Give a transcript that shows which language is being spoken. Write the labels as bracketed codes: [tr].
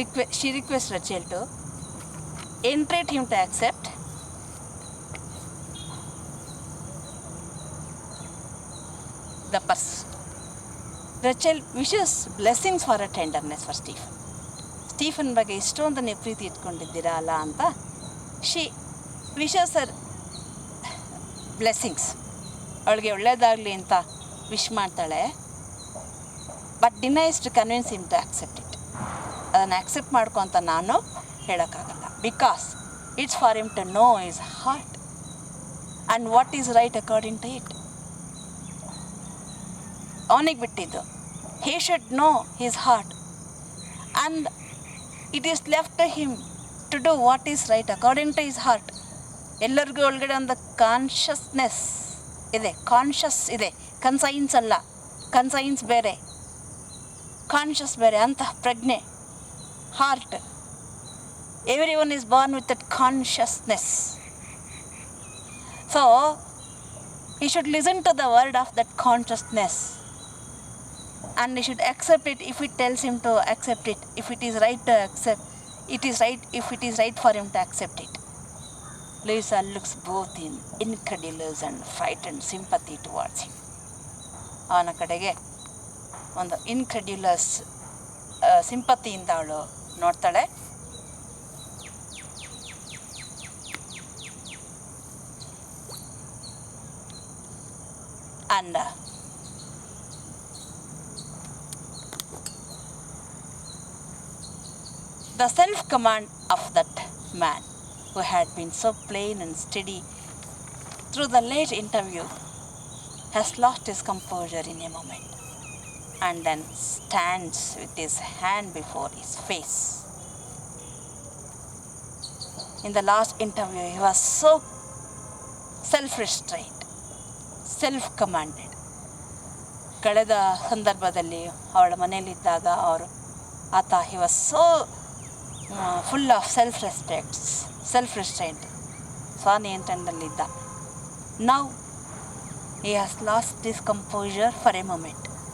[en] She requests Rachel to entreat him to accept the purse. Rachel wishes blessings for her tenderness for Stephen. [kn] Stephen ಬಗ್ಗೆ ಇಷ್ಟೊಂದು ನೀವು ಪ್ರೀತಿ ಇಟ್ಕೊಂಡಿದ್ದೀರಾ ಅಲ್ಲ ಅಂತ [en] She wishes her blessings. [kn] ಅವಳಿಗೆ ಒಳ್ಳೇದಾಗಲಿ ಅಂತ ವಿಶ್ ಮಾಡ್ತಾಳೆ. [en] But denies to convince him to accept it. [kn] ಅದನ್ನು ಆಕ್ಸೆಪ್ಟ್ ಮಾಡ್ಕೊ ಅಂತ ನಾನು ಹೇಳೋಕ್ಕಾಗಲ್ಲ. [en] Because it's for him to know his heart and what is right according to it. [kn] ಅವನಿಗೆ ಬಿಟ್ಟಿದ್ದು. [en] He should know his heart and it is left to him to do what is right according to his heart. [kn] ಎಲ್ಲರಿಗೂ ಒಳಗಡೆ ಒಂದು consciousness ಇದೆ, conscious ಇದೆ, conscience ಅಲ್ಲ. Conscience ಬೇರೆ, conscious ಬೇರೆ. ಅಂತ ಪ್ರಜ್ಞೆ, heart. [en] Everyone is born with that consciousness. So he should listen to the word of that consciousness and he should accept it if it tells him to accept it. If it is right to accept, it is right. If it is right for him to accept it. Lisa looks both in incredulous and frightened sympathy towards him. [kn] ಅವನ ಕಡೆಗೆ ಒಂದು ಇನ್ಕ್ರೆಡ್ಯುಲಸ್ ಸಿಂಪತಿಯಿಂದ ಅವಳು ನೋಡ್ತಾಳೆ. [en] And the self-command of that man who had been so plain and steady through the late interview has lost his composure in a moment and then stands with his hand before his face. In the last interview he was so self-restrained, self-commanded. [kn] ಕಳೆದ ಸಂದರ್ಭದಲ್ಲಿ ಅವಳ ಮನೆಯಲ್ಲಿದ್ದಾಗ ಆತ [en] he was so full of self restraint, [kn] ಸ್ವನಿಯಂತ್ರಣದಲ್ಲಿದ್ದ. [en] Now he has lost this composure for a moment.